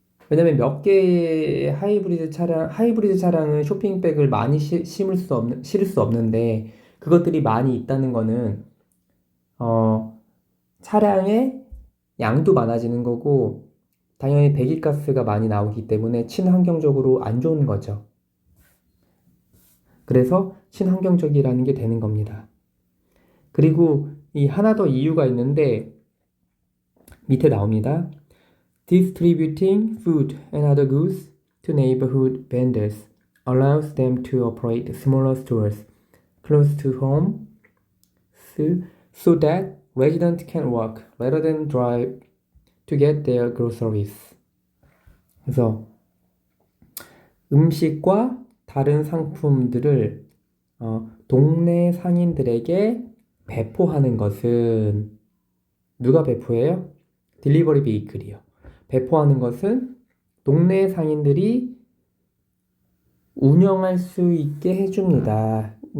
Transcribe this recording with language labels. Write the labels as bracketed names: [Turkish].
[Korean] 왜냐면 몇 개의 하이브리드 차량은 쇼핑백을 많이 실을 수 없는데 그것들이 많이 있다는 거는 차량의 양도 많아지는 거고 당연히 배기가스가 많이 나오기 때문에 친환경적으로 안 좋은 거죠. 그래서 친환경적이라는 게 되는 겁니다. 그리고 이 하나 더 이유가 있는데 밑에 나옵니다. [English] Distributing food and other goods to neighborhood vendors allows them to operate smaller stores close to home so that residents can walk rather than drive to get their groceries. [Korean] 그래서 음식과 다른 상품들을 동네 상인들에게 배포하는 것은 누가 배포해요? 딜리버리 베이클이요. 배포하는 것은 동네 상인들이 운영할 수 있게 해줍니다.